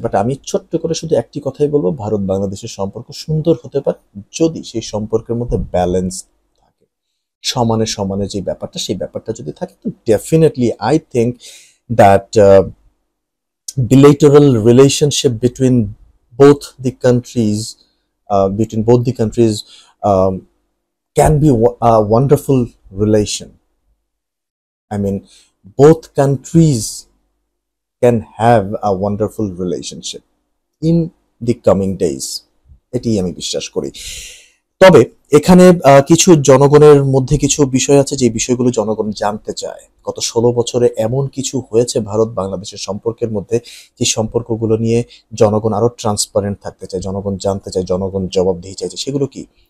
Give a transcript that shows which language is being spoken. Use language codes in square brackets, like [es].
[bn] But আমি ছোট্ট করে শুধু একটি কথাই বলবো, ভারত বাংলাদেশের সম্পর্ক সুন্দর হতে পারে যদি সেই সম্পর্কের মধ্যে ব্যালেন্স থাকে, সমানে সমানে যে ব্যাপারটা, সেই ব্যাপারটা যদি থাকে, তো [en] Definitely I think that bilateral relationship both the countries between both the countries um, can be a wonderful relation. I mean, both countries can have a wonderful relationship in the coming days. [bn] এটি আমি বিশ্বাস করি। তবে এখানে কিছু জনগণের মধ্যে কিছু বিষয় আছে যে বিষয়গুলো জনগণ জানতে চায়। গত 16 বছরে এমন কিছু হয়েছে ভারত বাংলাদেশের সম্পর্কের মধ্যে, যে সম্পর্কগুলো নিয়ে জনগণ আরো ট্রান্সপারেন্ট থাকতে চায়, জনগণ জানতে চায়, জনগণ জবাবদিহি চাইছে। সেগুলো কি?